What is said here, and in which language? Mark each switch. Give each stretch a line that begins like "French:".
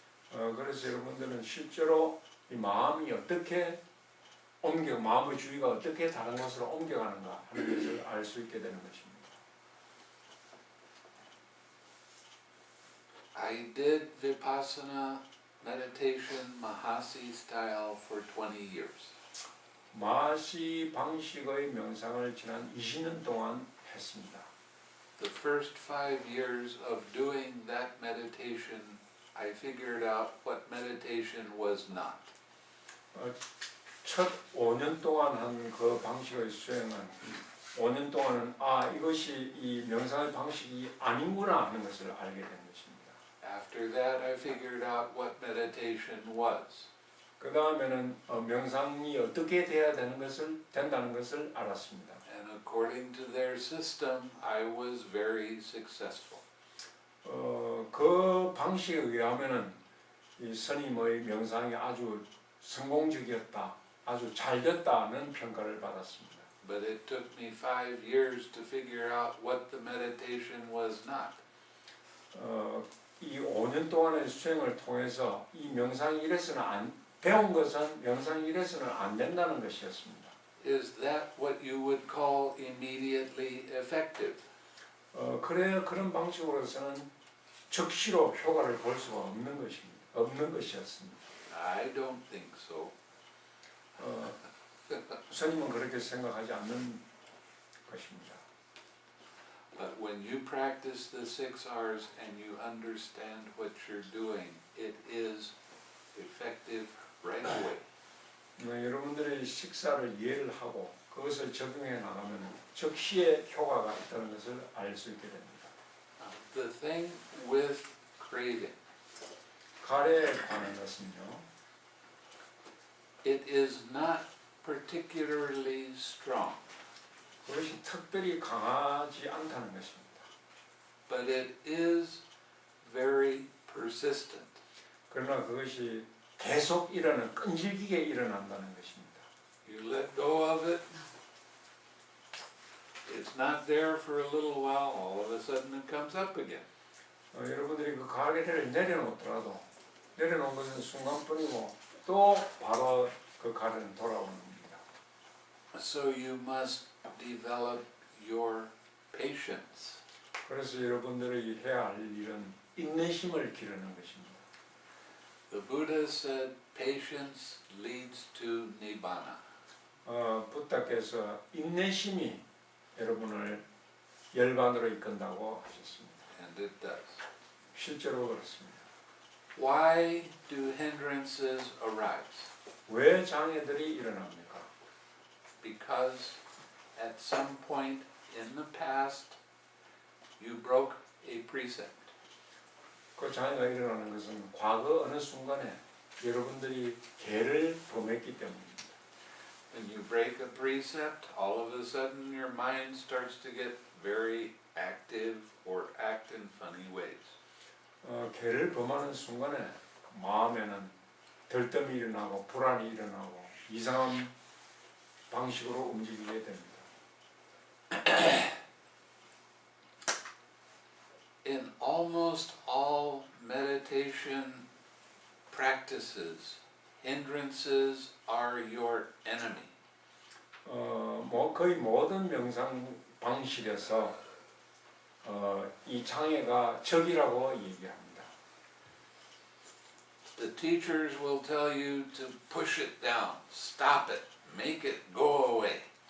Korean: 그래서 여러분들은 실제로 이 마음이 어떻게 마음의 주의가 어떻게 다른 곳으로 옮겨가는가 하는 것을 알 수 있게 되는 것입니다.
English: I did Vipassana meditation Mahasi style for 20 years.
Korean: 마시 방식의 명상을 지난 20년 동안 했습니다.
English: The first 5 years of doing that meditation, I figured out what meditation was not.
Korean: 첫 5년 동안 한 그 방식의 수행은 5년 동안은 이것이 이 명상의 방식이 아닌구나 하는 것을 알게 된 것입니다.
English: After that, I figured out what meditation was.
Korean: 그 다음에는 명상이 어떻게 된다는 것을 알았습니다.
English: And according to their system, I was very successful.
Korean: 그 방식에 의하면은 이 스님의 명상이 아주 성공적이었다, 아주 잘 됐다는 평가를 받았습니다.
English: But it took me 5 years to figure out what the meditation was not.
Korean: 이 5년 동안의 수행을 통해서 이 명상이 배운 것은 명상이 이래서는 안 된다는 것이었습니다.
English: Is that what you would call immediately effective?
Korean: 그런 방식으로서는 즉시로 효과를 볼 수가 없는 것이었습니다.
English: I don't think so.
Korean: 스님은 그렇게 생각하지 않는 것입니다.
English: But when you practice the 6 R's and you understand what you're doing, it is effective right away.
Korean: 여러분들의 식사를 이해를 하고 그것을 적용해 나가면 즉시의 효과가 있다는 것을 알 수 있게 됩니다.
English: The thing with craving,
Korean: 가래에 관한 것은요,
English: it is not particularly strong,
Korean: 그것이 특별히 강하지 않다는 것입니다.
English: but it is very persistent.
Korean: 그러나 그것이 계속 끈질기게 일어난다는 것입니다.
English: You let go of it, it's not there for a little while, all of a sudden it comes up again.
Korean: 여러분들이 그 가래를 내려놓더라도 내려놓은 것은 순간뿐이고 또 바로 그 가래는 돌아오는 겁니다.
English: So you must develop your patience.
Korean: 그래서 여러분들이 해야 할 일은 인내심을 기르는 것입니다.
English: The Buddha said patience leads to nibbana.
Korean: 부다께서 인내심이 여러분을 열반으로 이끈다고 하셨습니다.
English: And it does.
Korean: 실제로 그렇습니다.
English: Why do hindrances arise?
Korean: 왜 장애들이 일어납니까?
English: Because at some point in the past you broke a precept.
Korean: 그 장애가 일어나는 것은 과거 어느 순간에 여러분들이 계를 범했기 때문입니다.
English: When you break a precept, all of a sudden your mind starts to get very active or act in funny ways.
Korean: 계를 범하는 순간에 마음에는 들뜸이 일어나고 불안이 일어나고 이상한 방식으로 움직이게 됩니다.
English: In almost all meditation practices, hindrances are your enemy.
Korean: 거의 모든 명상 방식에서 이 장애가 적이라고 얘기합니다.
English: The teachers will tell you to push it down, stop it, make it go away.